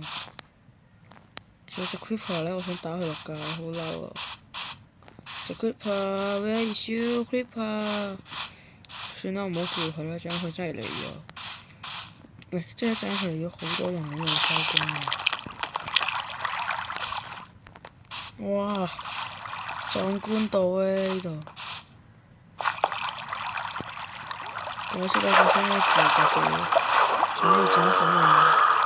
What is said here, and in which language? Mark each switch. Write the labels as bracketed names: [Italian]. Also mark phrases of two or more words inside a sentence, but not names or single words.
[Cantonese] 仲有隻 creeper 咧，我想打佢落架，好嬲啊！ [English] 隻 creeper，where is you creeper？ [Cantonese] 算啦，我唔好叫佢啦，陣間佢真係嚟咗。喂，即係一陣佢嚟咗好多人喺度收工啊！哇，壯觀到啊呢度！我知道發生咩事就係準備整死我。